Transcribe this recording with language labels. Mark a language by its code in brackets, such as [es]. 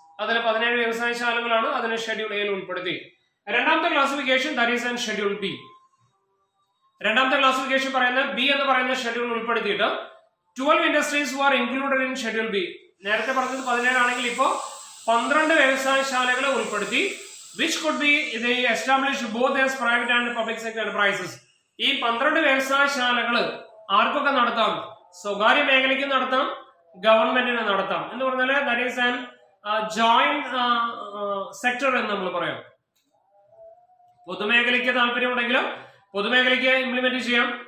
[ml] അതിൽ 17 വ്യവസായശാലകളാണ്, അതിനെ ഷെഡ്യൂൾ എയിൽ ഉൾപ്പെടുത്തി. രണ്ടാമത്തെ classification [en] That is an schedule B. [ml] രണ്ടാമത്തെ ക്ലാസിഫിക്കേഷൻ പറയുന്നത് ബി എന്ന് പറയുന്ന schedule ഉൾപ്പെടുത്തിയിട്ട് [en] 12 industries were included in schedule B. [ml] നേരത്തെ പറഞ്ഞത് 17 ആണെങ്കിൽ ഇപ്പോ 12 വ്യവസായശാലകളെ ഉൾപ്പെടുത്തി. [en] which could be established both as private and public sector enterprises. [ml] ഈ 12 വ്യവസായശാലകൾ ആർക്കൊക്കെ നടത്താം? സ്വകാര്യ മേഖലയ്ക്ക് നടത്താം, ഗവൺമെന്റിന് നടത്താം. എന്ന് പറഞ്ഞാൽ [en] that is an joint sector [ml] എന്ന് നമ്മൾ പറയാം. പൊതുമേഖലയ്ക്ക് താല്പര്യമുണ്ടെങ്കിലും പൊതുമേഖലയ്ക്ക് ഇംപ്ലിമെന്റ് ചെയ്യാം.